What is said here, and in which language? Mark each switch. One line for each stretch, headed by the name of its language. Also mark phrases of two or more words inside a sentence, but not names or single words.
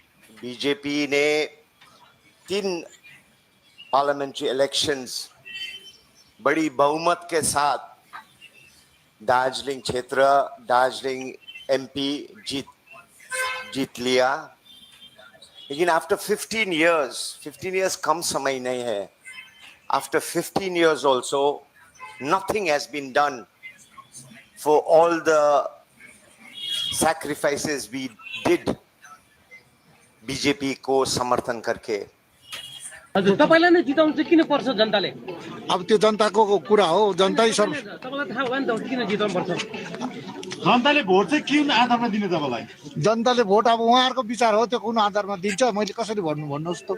Hindi: बीजेपी ने 3
English: parliamentary elections
Hindi: बड़ी बहुमत के साथ दार्जिलिंग क्षेत्र, दार्जिलिंग एमपी जीत लिया। लेकिन
English: after 15 years
Hindi: कम समय नहीं है।
English: आफ्टर 15 years also nothing has been done for all the sacrifices we did
Hindi: बीजेपी को समर्थन करके।
Nepali: हजुर, तपाईलाई नै जिताउनु चाहिँ किन पर्छ जनताले? अब त्यो जनताको कुरा हो, जनतै सब तपाईलाई थाहा भयो नि त किन जिताउनु पर्छ? जनताले भोट चाहिँ कुन आधारमा दिने तपाईलाई? जनताले भोट अब उहाँहरूको विचार हो, त्यो कुन आधारमा दिन्छ मैले कसरी भन्नुहोस् त।